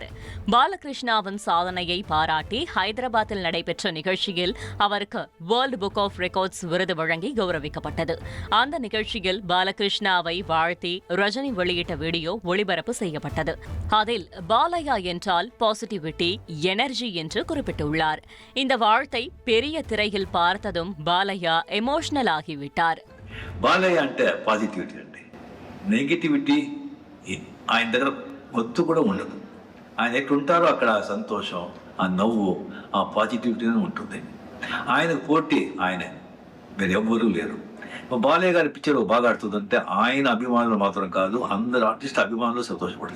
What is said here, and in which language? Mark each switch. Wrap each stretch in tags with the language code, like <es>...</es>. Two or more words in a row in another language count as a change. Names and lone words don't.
<ta>பாலகிருஷ்ணாவின் சாதனையை பாராட்டி ஹைதராபாத்தில் நடைபெற்ற நிகழ்ச்சியில் அவருக்கு வேர்ல்டு புக் ஆஃப் ரெக்கார்ட்ஸ் விருது வழங்கி கௌரவிக்கப்பட்டது. அந்த நிகழ்ச்சியில் பாலகிருஷ்ணாவை வாழ்த்தி ரஜினி வெளியிட்ட வீடியோ ஒளிபரப்பு செய்யப்பட்டது. அதில் பாலையா என்றால்</ta> <en>positivity, energy</en> <ta>என்று குறிப்பிட்டுள்ளார். இந்த வாழ்த்தை பெரிய திரையில் பார்த்ததும் பாலையா எமோஷனல் ஆகிவிட்டார்.</ta> <te>బాలయ్య అంటే పాజిటివిటీ అండి. నెగిటివిటీ ఆయన దగ్గర ఒత్తు కూడా ఉండదు. ఆయన ఎట్లుంటారో అక్కడ సంతోషం, ఆ నవ్వు, ఆ పాజిటివిటీనే ఉంటుంది. ఆయనకు పోటీ ఆయనే, వేరెవ్వరూ లేరు. బాలయ్య గారి పిక్చర్ బాగా ఆడుతుందంటే ఆయన అభిమానులు మాత్రం కాదు, అందరు ఆర్టిస్ట్ అభిమానులు సంతోషపడతారు.</te>